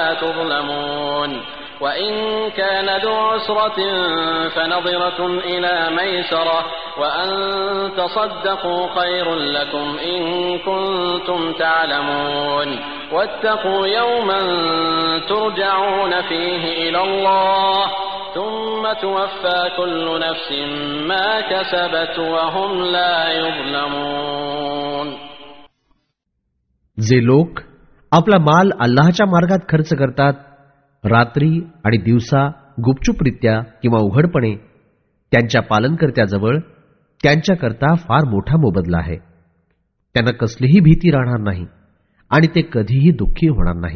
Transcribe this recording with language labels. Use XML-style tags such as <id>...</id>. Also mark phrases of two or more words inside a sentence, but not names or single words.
<ar>تظلمون وإن كان ذو عسرة فنظرة إلى ميسرة وأن تصدقوا خير لكم إن كنتم تعلمون واتقوا يوما ترجعون فيه إلى الله ثم توفى كل نفس ما كسبت وهم لا يظلمون.</ar> <mr>जे लोक आपला माल अल्लाहच्या मार्गात खर्च करतात, रात्री आणि दिवसा गुपचूपरित्या किंवा उघडपणे, त्यांच्या पालनकर्त्याजवळ त्यांच्याकरता फार मोठा मोबदला आहे. त्यांना कसलीही भीती राहणार नाही आणि ते कधीही दुःखी होणार नाहीत.</mr>